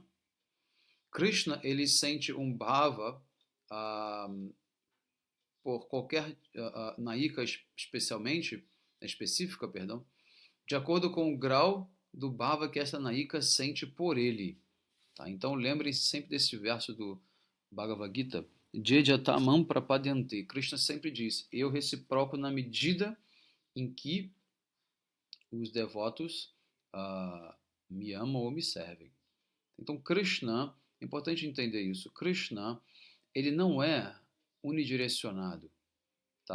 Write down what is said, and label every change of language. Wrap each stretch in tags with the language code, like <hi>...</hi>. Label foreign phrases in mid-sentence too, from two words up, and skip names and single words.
<pt>Krishna, ele sente um bhava por qualquer naika específica, de acordo com o grau do bhava que essa naika sente por ele. Tá? Então lembrem-se sempre desse verso do Bhagavad Gita:</pt> <sa>ये यथा मां प्रपद्यन्ते.</sa> <pt>Krishna sempre diz: eu reciproco na medida em que os devotos me amam ou me servem. Então Krishna, é importante entender isso, Krishna, ele não é unidirecionado, tá?</pt>